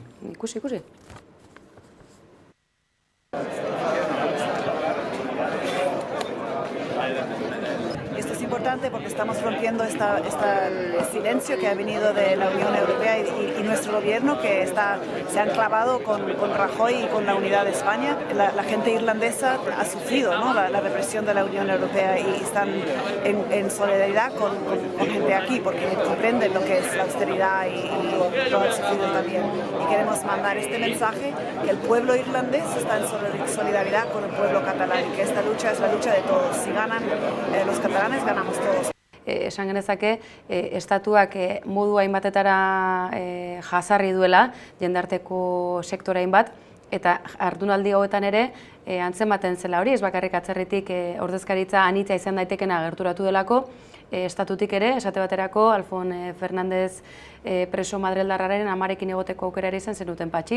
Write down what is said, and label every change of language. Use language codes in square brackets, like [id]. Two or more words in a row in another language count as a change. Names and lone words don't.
[eu] Ikusi, ikusi. [es] Esto es importante porque estamos rompiendo el silencio que ha venido de la Unión Europea y nuestro gobierno, que se han clavado con Rajoy y con la unidad de España. La gente irlandesa ha sufrido, ¿no?, la represión de la Unión Europea y están en solidaridad con gente aquí porque comprenden lo que es la austeridad y lo han sufrido también. Y queremos mandar este mensaje que el pueblo irlandés está en solidaridad con el pueblo catalán y que esta lucha es la lucha de todos. Si ganan los catalanes, ganamos todos. [eu] Esan genezake, estatuak modu hainbatetara jazarri duela, jendarteko sektore hainbat, eta jardunaldi hauetan ere antzematen zela hori, ez bakarrik atzerritik ordezkaritza anitza izan daitekena gerturatu delako, estatutik ere, esate baterako, Alfon Fernandez preso madrildarraren amarekin egoteko aukera ere izan zenuten, Patxi.